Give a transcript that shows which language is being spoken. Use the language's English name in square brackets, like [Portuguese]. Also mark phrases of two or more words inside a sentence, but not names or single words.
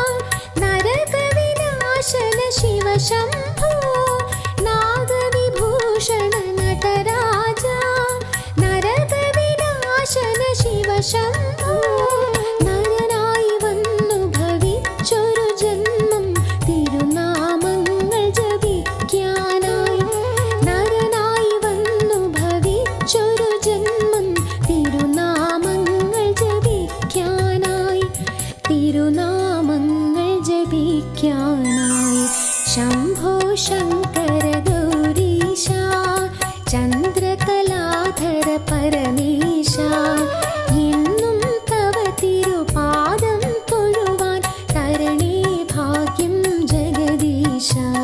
[Sanskrit] नरकविनाशन शिव शम्भो नागविभूषण नटराजा नरकविनाशन शिव [Malayalam] शम्भो നരനായി വന്നു ഭവിച്ചൊരു ജന്മം തിരുനാമങ്ങൾ ജപിക്കാനായി നരനായി വന്നു ഭവിച്ചൊരു ജന്മം തിരുനാമങ്ങൾ ജപിക്കാനായി തിരുനാമങ്ങൾ ജപിക്കാനായി ശംഭോ ശങ്കര ഗൗരീശാ ചന്ദ്രകലാധര പരമേശാ എന്നും തവ തിരുപാദം തൊഴുവാൻ തരണേ ഭാഗ്യം ജഗദീശാ